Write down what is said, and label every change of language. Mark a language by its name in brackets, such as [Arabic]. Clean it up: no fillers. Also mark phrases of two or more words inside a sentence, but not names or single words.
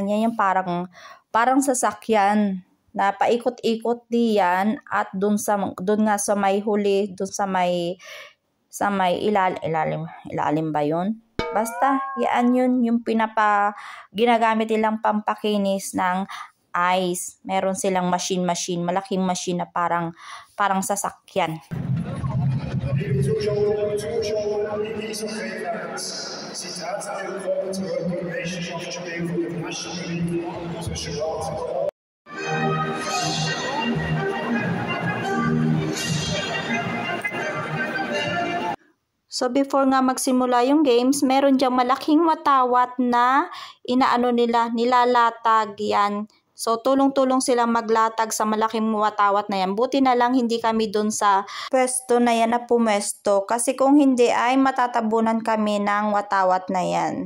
[Filipino] Yan yung parang sasakyan na paikot-ikot diyan at dun nga sa may huli, dun sa may ilalim ba yun? Basta, yan yun yung ginagamit nilang pampakinis ng ice. Meron silang machine, malaking machine na parang sasakyan. [German] Liebe Zuschauerinnen und Zuschauer in Eishockey-Fans, Sie herzlich willkommen zum heutigen Meisterschaftsspiel von der National League zwischen Graz und Graz. [Filipino] So before nga magsimula yung games, meron diyang malaking watawat na nilalatag yan. So tulong-tulong silang maglatag sa malaking watawat na yan. Buti na lang hindi kami dun sa pwesto na yan na pumesto. Kasi kung hindi ay matatabunan kami ng watawat na yan.